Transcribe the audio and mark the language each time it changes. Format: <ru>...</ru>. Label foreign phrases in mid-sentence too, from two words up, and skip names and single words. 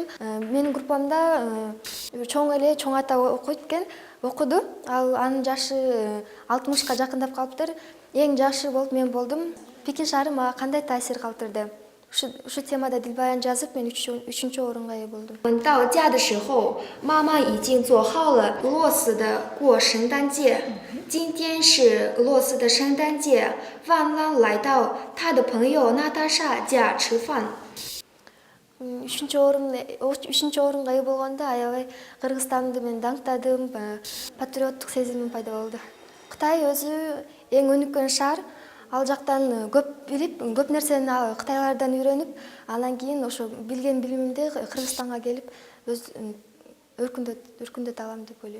<ky>Менин группамда чоң ата окуйт экен, окуду. Анын жашы 60-ка жакындап калыптыр. Эң жашы болуп мен болдум. Пекин шаары мага кандай таасир калтырды? Ушу темада дил баян жазып, мен 3-чү орунга ээ болдум.</ky> <zh>到家的时候，妈妈已经做好了俄罗斯的过圣诞节。今天是俄罗斯的圣诞节，万朗来到他的朋友娜塔莎家吃饭。</zh> <ky>3-чү орунга ээ болгондо аябай Кыргызстанды мен даңктадым, патриоттук сезимим пайда болду. Кытай өзү эң өнүккөн шаар. Ал жактан көп билип, көп нерсени кытайлардан үйрөнүп, анан кийин ошо билген билимимди Кыргызстанга келип өз өркүндөтө алам деп ойлойм.</ky>